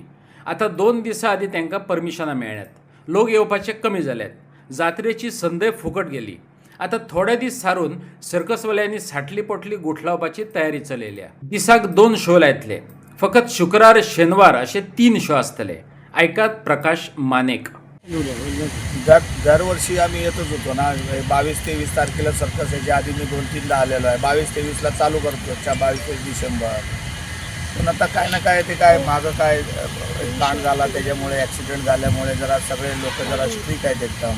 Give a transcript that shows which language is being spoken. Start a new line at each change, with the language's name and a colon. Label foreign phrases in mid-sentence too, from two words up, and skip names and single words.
Konkani: आतां 2 दिसां आदीं तांकां परमिशनां मेळ्ळ्यात. लोक येवपाचे कमी जाल्यात. जात्रेची संदय फुकट गेली. आतां थोडे दीस सारून सर्कसवाल्यांनी साटली पोटली गुठलावपाची तयारी चलयल्या. दिसाक 2 शो लायतले. फकत शुक्रार शेनवार असे 3 शो आसतले. ऐकात प्रकाश मानेक.
Marathi: दरवर्षी आम्ही येतच होतो ना. 22-23 तारखेला सर्कस याच्या आधी मी 2-3दा आलेलो आहे. 22-23ला चालू करतो 22 डिसेंबर. पण आता काय ना काय ते काय मागं काय कांड झाला त्याच्यामुळे ॲक्सिडेंट झाल्यामुळे जरा सगळे लोक जरा स्ट्रिक्ट आहेत एकदम.